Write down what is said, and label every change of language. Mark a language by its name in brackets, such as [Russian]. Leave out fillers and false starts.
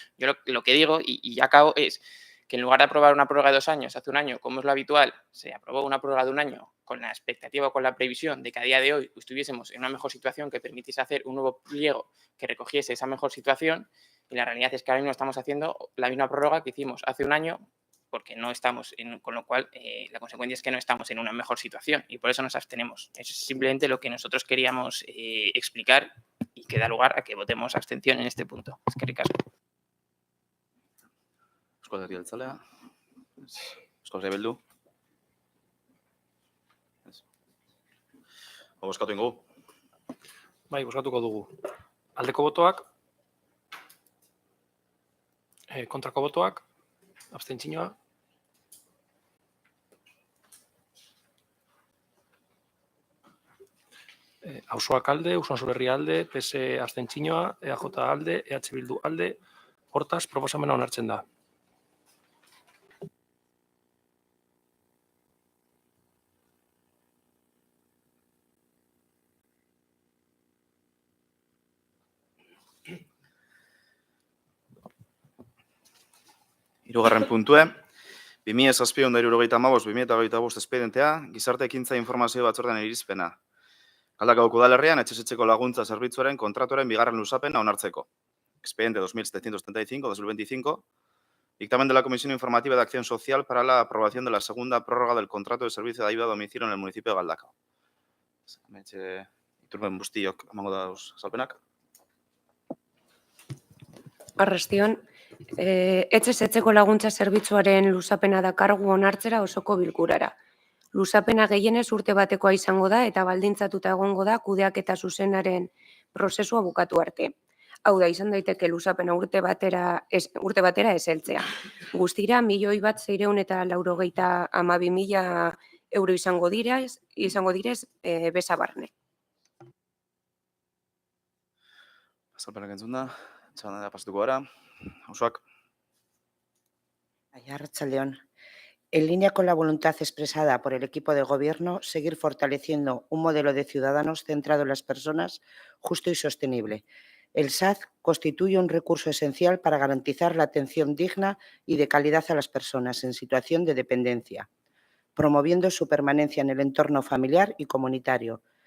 [Spanish] Yo lo que digo, y ya acabo, es que en lugar de aprobar una prórroga de 2 años hace un año, como es lo habitual, se aprobó una prórroga de 1 año con la expectativa o con la previsión de que a día de hoy estuviésemos en una mejor situación que permitiese hacer un nuevo pliego que recogiese esa mejor situación, y la realidad es que ahora mismo estamos haciendo la misma prórroga que hicimos hace 1 año, porque no estamos, con lo cual la consecuencia es que no estamos en una mejor situación y por eso nos abstenemos. Eso es simplemente lo que nosotros queríamos explicar y que da lugar a que votemos abstención en este punto. [Basque] Eskerrik asko. Euskal Herria Jeltzalea. Euskal Herria Bildu. Bozkatu ingo. Bai, bozkatuko dugu. Aldeko botoak, kontrako botoak, abstentzioa. Auzoak alde, Usansolo Herria alde, PS abstentzioa, EAJ alde, EH Bildu alde, hortaz proposamena onartzen da. Hirugarren puntue, 2007-2035 espedientea, gizarte ekintza informazio batzordean irizpena. Galdakaoko udalerrian etxezetxeko laguntza zerbitzuaren kontratuaren bigarren luzapena onartzeko. Expediente 2775-2025, dictamen de la Comisión Informativa de Acción Social para la aprobación de la segunda prórroga del contrato de servicio de ayuda a domicilio en el municipio de Galdakao. Iturben guztiok emango dauz azalpenak. Arrastion, etxezetxeko laguntza zerbitzuaren luzapena dakargu onartzera osoko bilkurara. Luzapena gehienez urte batekoa izango da eta baldintzatuta egongo da kudeaketa zuzenaren prozesua bukatu arte. Hau da, izan daiteke luzapena urte batera ez heltzea. Guztira, 1.492.082 euro izango direz beza barne. Azalpenak entzun da, txanda pasatuko gara. Auzoak. Arratsaldeon. [Spanish] En línea con la voluntad expresada por el equipo de gobierno, seguir fortaleciendo un modelo de ciudadanos centrado en las personas, justo y sostenible. El SAD constituye un recurso esencial para garantizar la atención digna y de calidad a las personas en situación de dependencia, promoviendo su permanencia en el entorno familiar y comunitario.